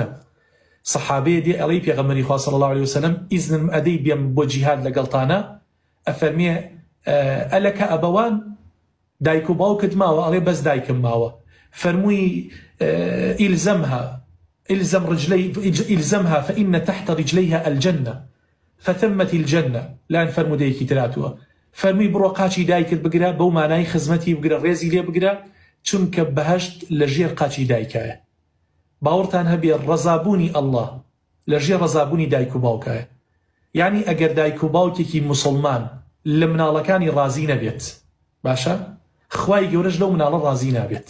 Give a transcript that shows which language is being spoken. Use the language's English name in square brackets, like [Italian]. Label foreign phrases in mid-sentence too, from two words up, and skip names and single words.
[Central Kurdish] سەحابەیە دێ ئەڵێی پێغەمبەری خوا [Arabic] صلی الله علیه وسلم [Central Kurdish] ئیزنم ئەدەی بێم بۆ جیهاد لەگەڵتانە، ئەفەرمێ ئەلەکە ئەبەوان، دایک و باوکت ماوە؟ ئەڵێ بەس دایکم ماوە. فەرمووی [Arabic] إلزمها فإن تحت رجليها الجنة فثمت الجنة. [Central Kurdish] لان فرمودەیەکی تراتووە، فەرمووی بڕۆ قاچی دایکت بگرە، بەو مانای خزمەتی بگرە، ڕێزی لێ بگرە، چونکە بەهەشت لە ژێر قاچی دایکایە. باوەڕتان هەبێ ڕەزابوونی ئەڵڵا لە ژێر ڕەزابوونی دایک و باوکایە. یعنی ئەگەر دایک و باوکێکی موسڵمان لە مناڵەکانی ڕازی نەبێت، باشە خوای گەورەش لەو مناڵە ڕازی نابێت.